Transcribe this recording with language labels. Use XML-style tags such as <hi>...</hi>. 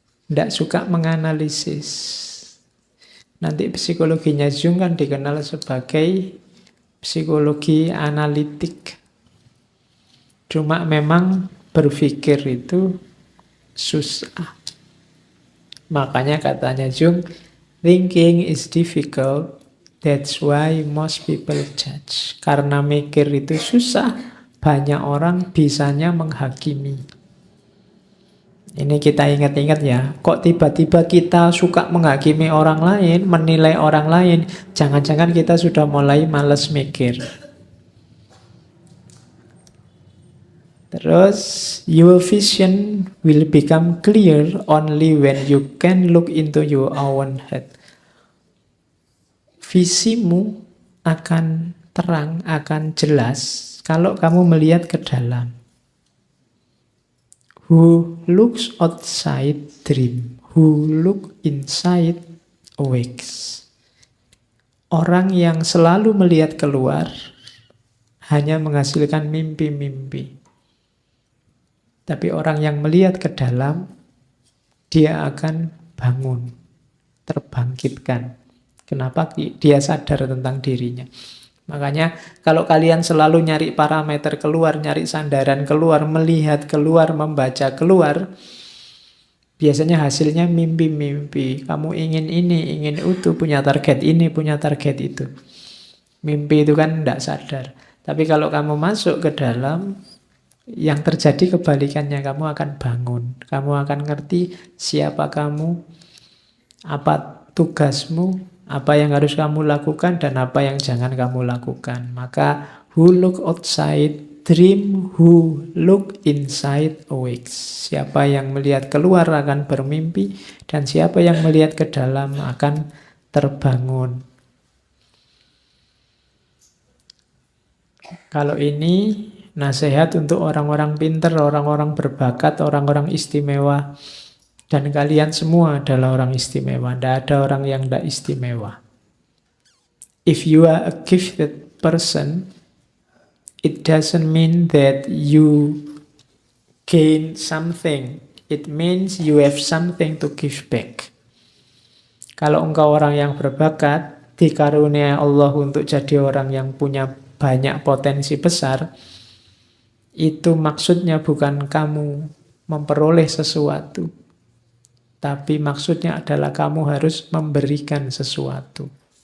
<id>Tidak suka menganalisis. Nanti psikologinya Jung kan dikenal sebagai psikologi analitik. Cuma memang berpikir itu susah. Makanya katanya</id> <en>Jung, thinking is difficult, that's why most people judge.</en> <id>Karena mikir itu susah, banyak orang bisanya menghakimi. Ini kita ingat-ingat ya, kok tiba-tiba kita suka menghakimi orang lain, menilai orang lain, jangan-jangan kita sudah mulai malas mikir. Terus,</id> <en>your vision will become clear only when you can look into your own head.</en> <id>Visimu akan terang, akan jelas kalau kamu melihat ke dalam.</id> <en>Who looks outside dream, who look inside awakes.</en> <id>Orang yang selalu melihat keluar hanya menghasilkan mimpi-mimpi. Tapi orang yang melihat ke dalam, dia akan bangun, terbangkitkan. Kenapa? Dia sadar tentang dirinya. Makanya kalau kalian selalu nyari parameter keluar, nyari sandaran keluar, melihat keluar, membaca keluar, biasanya hasilnya mimpi-mimpi. Kamu ingin ini, ingin itu, punya target ini, punya target itu. Mimpi itu kan tidak sadar. Tapi kalau kamu masuk ke dalam, yang terjadi kebalikannya, kamu akan bangun. Kamu akan ngerti siapa kamu, apa tugasmu, apa yang harus kamu lakukan dan apa yang jangan kamu lakukan.</id> <en>Maka who look outside dream, who look inside awakes.</en> <id>Siapa yang melihat keluar akan bermimpi dan siapa yang melihat ke dalam akan terbangun. Kalau ini nasihat untuk orang-orang pintar, orang-orang berbakat, orang-orang istimewa. Dan kalian semua adalah orang istimewa. Tidak ada orang yang tidak istimewa.</id> <en>If you are a gifted person, it doesn't mean that you gain something. It means you have something to give back.</en> <id>Kalau engkau orang yang berbakat, dikaruniai Allah untuk jadi orang yang punya banyak potensi besar, itu maksudnya bukan kamu memperoleh sesuatu, tapi maksudnya adalah kamu harus memberikan sesuatu.</id>